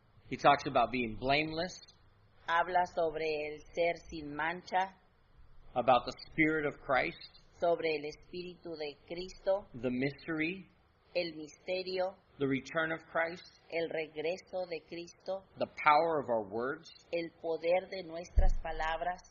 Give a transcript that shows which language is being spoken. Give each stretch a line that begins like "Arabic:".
English: He talks about being blameless,
Spanish: Habla sobre el ser sin mancha,
English: about the Spirit of Christ,
Spanish: sobre el Espíritu de Cristo,
English: the mystery,
Spanish: el misterio,
English: the return of Christ,
Spanish: el regreso de Cristo,
English: the power of our words.
Spanish: el poder de nuestras palabras.